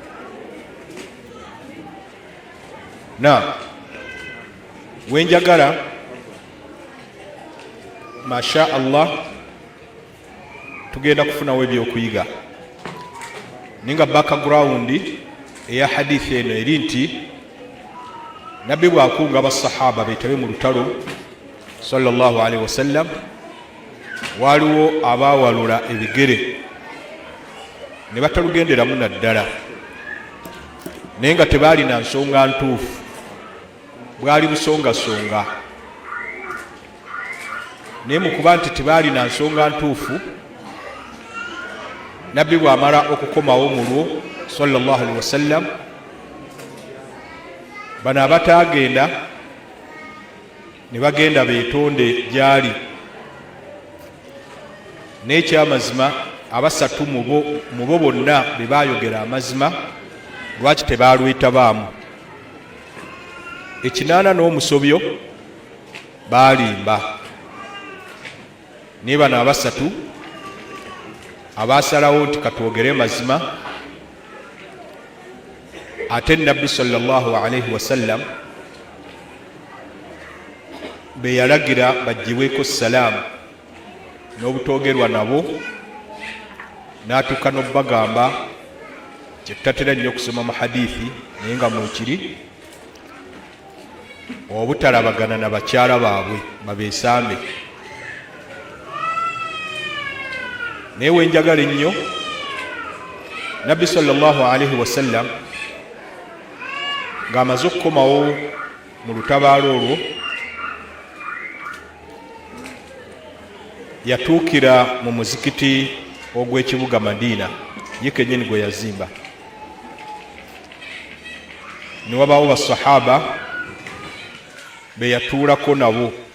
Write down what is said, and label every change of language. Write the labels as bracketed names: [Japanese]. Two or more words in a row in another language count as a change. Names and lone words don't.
[Ganda] Wenjagala [Arabic] ما شاء الله [Ganda] tugenda kufunawo ebyokuyiga, ninga background eya hadithi eno eri nti Nabbi bw'akunga abasahaba beetabe mu lutalo [Arabic] صلى الله عليه وسلم, [Ganda] waliwo abaawalula ebigere ne batalugenderamu naddala, naye nga tebaalina nsonga ntuufu, bwali busongasonga. Naye mu kuba nti tebaalina nsonga ntuufu, Nabbi bw'amala okukomawo mu lwo [Arabic] صلى الله عليه وسلم, [Ganda] bano abataagenda ne bagenda beetonde gy'ali. N'ekyamazima abasatu mu bo bonna be baayogera amazima, lwaki tebaalwetabaamu. 80 n'omusobyo baalimba, naye bano abasatu abaasalawo nti katwogere mazima. Ate Nabbi [Arabic] صلى الله عليه وسلم [Ganda] be yalagira baggyibweko salaamu n'obutoogerwa nabo, n'atuuka n'obbagamba kye tutatera nnyo okusoma mu hadithi naye nga mwekiri, obutalabagana na bakyala baabwe babeesambe. Naye wenjagala ennyo, Nabbi [Arabic] صلى الله عليه وسلم [Ganda] ng'amaze okukomawo mu lutabaalo olwo yatuukira mu muzikiti ogw'ekibuga Madiina ye kennyini gwe yazimba. Ne wabaawo basahaba be yatuulako nabo.